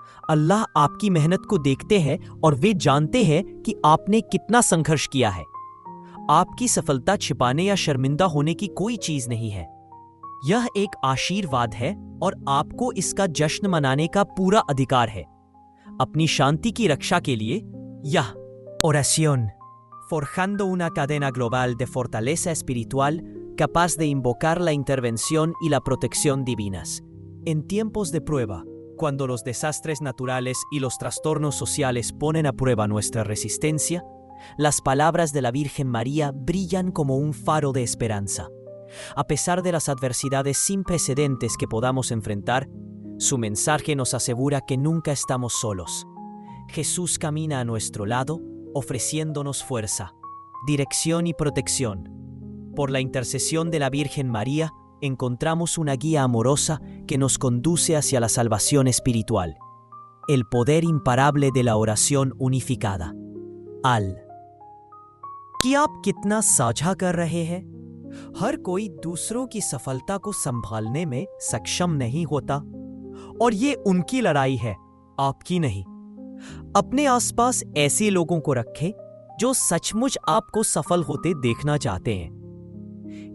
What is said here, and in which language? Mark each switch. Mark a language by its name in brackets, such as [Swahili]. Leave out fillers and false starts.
[Hindi] अल्लाह आपकी मेहनत को देखते हैं और वे जानते हैं कि आपने कितना संघर्ष किया है। आपकी सफलता छिपाने या शर्मिंदा होने की कोई चीज नहीं है। यह एक आशीर्वाद है और आपको इसका जश्न मनाने का पूरा अधिकार है। अपनी शांति की रक्षा के लिए यह [Spanish] oración, forjando una cadena global de fortaleza espiritual capaz de invocar la intervención y la protección divinas. En tiempos de prueba, cuando los desastres naturales y los trastornos sociales ponen a prueba nuestra resistencia, las palabras de la Virgen María brillan como un faro de esperanza. A pesar de las adversidades sin precedentes que podamos enfrentar, su mensaje nos asegura que nunca estamos solos. Jesús camina a nuestro lado, ofreciéndonos fuerza, dirección y protección. Por la intercesión de la Virgen María, encontramos una guía amorosa que nos conduce hacia la salvación espiritual. El poder imparable de la oración unificada. [Hindi] Al कि आप कितना साझा कर रहे हैं? हर कोई दूसरों की सफलता को संभालने में सक्षम नहीं होता और ये उनकी लड़ाई है, आपकी नहीं। अपने आसपास ऐसे लोगों को रखें जो सचमुच आपको सफल होते देखना चाहते हैं।